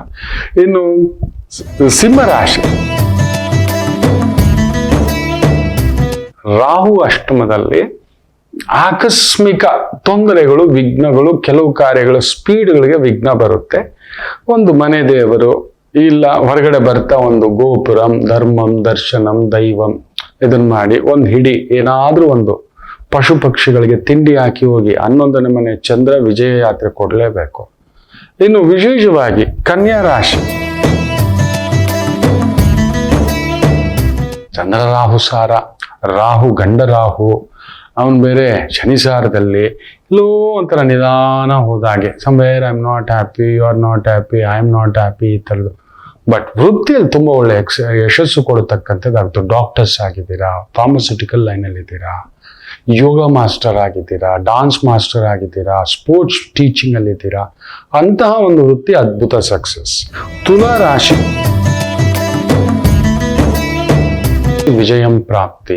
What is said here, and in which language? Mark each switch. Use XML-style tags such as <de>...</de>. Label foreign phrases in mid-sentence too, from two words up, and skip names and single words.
<kn>ಇನ್ನು ಸಿಂಹರಾಶಿ. ರಾಹು ಅಷ್ಟಮದಲ್ಲಿ ಆಕಸ್ಮಿಕ ತೊಂದರೆಗಳು, ವಿಘ್ನಗಳು, ಕೆಲವು ಕಾರ್ಯಗಳ ಸ್ಪೀಡ್ಗಳಿಗೆ ವಿಘ್ನ ಬರುತ್ತೆ. ಒಂದು ಮನೆ ದೇವರು ಇಲ್ಲ ಹೊರಗಡೆ ಬರ್ತಾ ಒಂದು ಗೋಪುರಂ, ಧರ್ಮಂ, ದರ್ಶನಂ, ದೈವಂ ಇದನ್ನ ಮಾಡಿ ಒಂದು ಹಿಡಿ ಏನಾದ್ರೂ ಒಂದು ಪಶು ಪಕ್ಷಿಗಳಿಗೆ ತಿಂಡಿ ಹಾಕಿ ಹೋಗಿ 11ನೇ ಮನೆ ಚಂದ್ರ ವಿಜಯ ಯಾತ್ರೆ ಕೊಡಲೇಬೇಕು. ಇನ್ನು ವಿಶೇಷವಾಗಿ ಕನ್ಯಾ ರಾಶಿ, ಚಂದ್ರ ರಾಹು ಸಾರ, ರಾಹು ಗಂಡ ರಾಹು, ಅವನು ಬೇರೆ ಶನಿಸಾರದಲ್ಲಿ ಎಲ್ಲೋ ಒಂಥರ ನಿಧಾನ ಹೋದಾಗೆ,</kn> <en>Somewhere I am not happy, you are not happy, I am not happy,</en> <kn>ಈ ಥರದ್ದು. ಬಟ್ ವೃತ್ತಿಯಲ್ಲಿ ತುಂಬ ಒಳ್ಳೆ ಯಶಸ್ಸು ಕೊಡತಕ್ಕಂಥದ್ದು. ಡಾಕ್ಟರ್ಸ್ ಆಗಿದ್ದೀರಾ, ಫಾರ್ಮಸ್ಯೂಟಿಕಲ್ ಲೈನಲ್ಲಿ ಇದ್ದೀರಾ,</kn> <en>yoga master</en> <kn>ಆಗಿದ್ದೀರಾ,</kn> <en>dance master</en> <kn>ಆಗಿದ್ದೀರಾ,</kn> <en>sports teaching</en> <kn>ಅಲ್ಲಿ ಇದ್ದೀರಾ, ಅಂತಹ ಒಂದು ವೃತ್ತಿ ಅದ್ಭುತ ಸಕ್ಸಸ್. ತುಲಾ ರಾಶಿ, ವಿಜಯಂ ಪ್ರಾಪ್ತಿ.</kn>